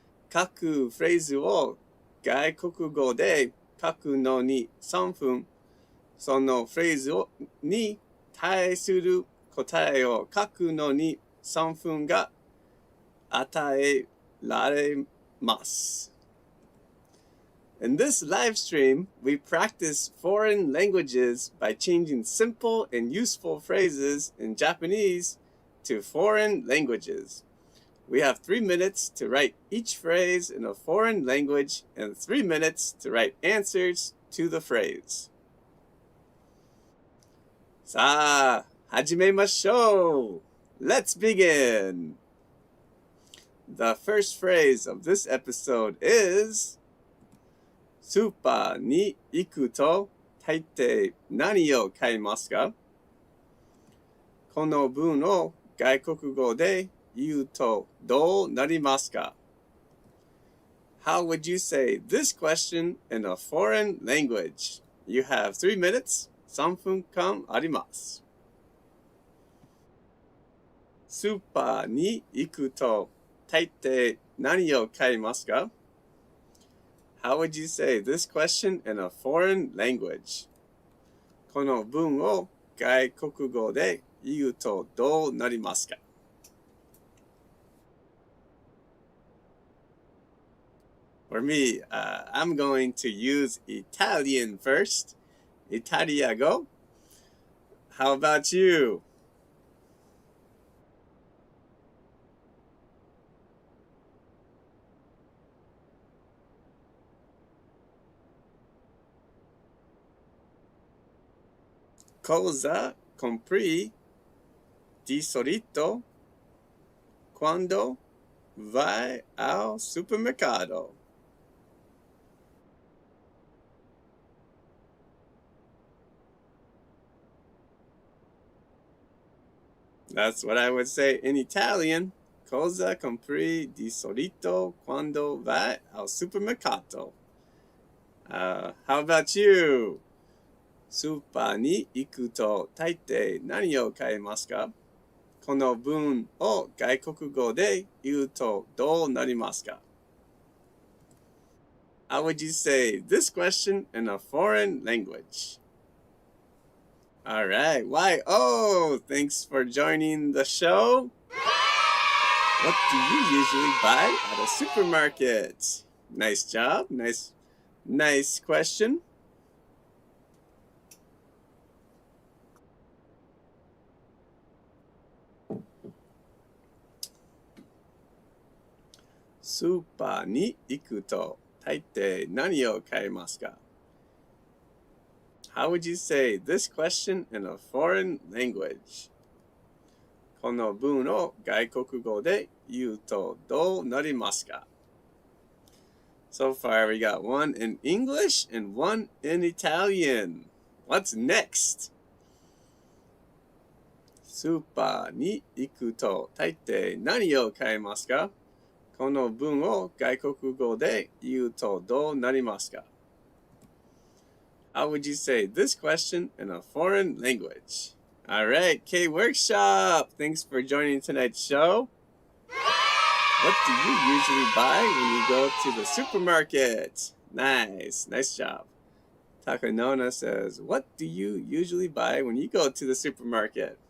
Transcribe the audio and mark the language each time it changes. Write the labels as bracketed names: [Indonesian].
[Japanese] 各フレーズを外国語で書くのに3分、そのフレーズに対する答えを書くのに3分が与えられます。 [English] In this live stream, we practice foreign languages by changing simple and useful phrases in Japanese to foreign languages. We have 3 minutes to write each phrase in a foreign language and 3 minutes to write answers to the phrase. [Japanese] さあ、始めましょう! [English] Let's begin! The first phrase of this episode is [Japanese] スーパーに行くと大抵何を買いますか？この文を外国語で言うとどうなりますか？ [English] How would you say this question in a foreign language? You have 3 minutes. [Japanese] 3分間あります。スーパーに行くと大抵何を買いますか？ [English] How would you say this question in a foreign language? [Japanese] この文を外国語で言うとどうなりますか？ [English] For me, I'm going to use Italian first. イタリア語.How about you? [Italian] Cosa compri di solito quando vai al supermercado? [English] That's what I would say in Italian. [Italian] Cosa compri di solito quando vai al supermercato? [English] How about you? [Japanese] スーパーに行くと大抵何を買いますか？この文を外国語で言うとどうなりますか？ [English] How would you say this question in a foreign language? All right. Why? Oh, thanks for joining the show. What do you usually buy at a supermarket? Nice job. Nice question. [Japanese] Superに行くと大抵何を買いますか? [English] How would you say this question in a foreign language? [Japanese] この文を外国語で言うとどうなりますか? [English] So far we got one in English and one in Italian. What's next? [Japanese] スーパーに行くと大抵何を買いますか? この文を外国語で言うとどうなりますか? [English] How would you say this question in a foreign language? All right, K Workshop. Thanks for joining tonight's show. What do you usually buy when you go to the supermarket? Nice job. Takanona says, what do you usually buy when you go to the supermarket?